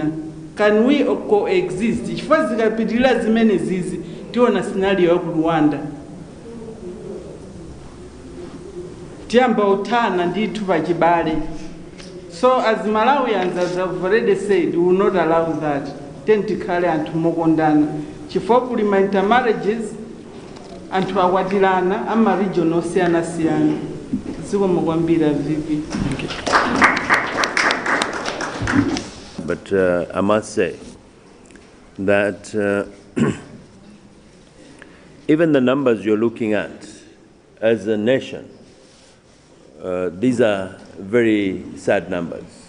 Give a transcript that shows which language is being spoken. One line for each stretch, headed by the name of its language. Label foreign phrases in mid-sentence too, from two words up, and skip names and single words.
English: Can we coexist?
Nyanja: Chifukwa zikapitirira zimene zizi tiona scenario ya ku Rwanda. Tiyamba utana ndithu pachibale.
English: So as Malawians, as I've already said, we will not allow that.
Nyanja: Tentikale anthu mokondana. Chifukwa kuli ma intermarriages anthu akwatirana ama region osiyana siyana. Zikomo kwambiri vipi.
English: But I must say that even the numbers you're looking at as a nation, these are very sad numbers.